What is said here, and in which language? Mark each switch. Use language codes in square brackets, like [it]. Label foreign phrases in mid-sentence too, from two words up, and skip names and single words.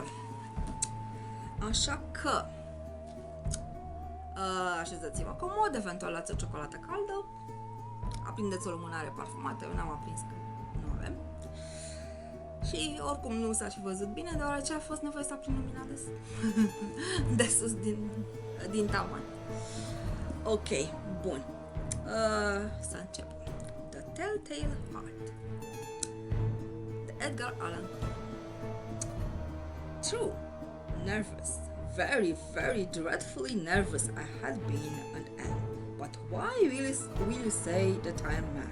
[ro] Așa că așezați-vă comod, eventual luați o ciocolată caldă, aprindeți o lumânare parfumată, eu n-am aprins că nu avem. Și oricum nu s-ar fi văzut bine, deoarece a fost nevoie să aprind lumina de sus din tavan. Ok, bun. Să începem. The Tell-Tale Heart de Edgar Allan. [en] True, nervous, very, very dreadfully nervous I had been and am. But why will you say that I am mad?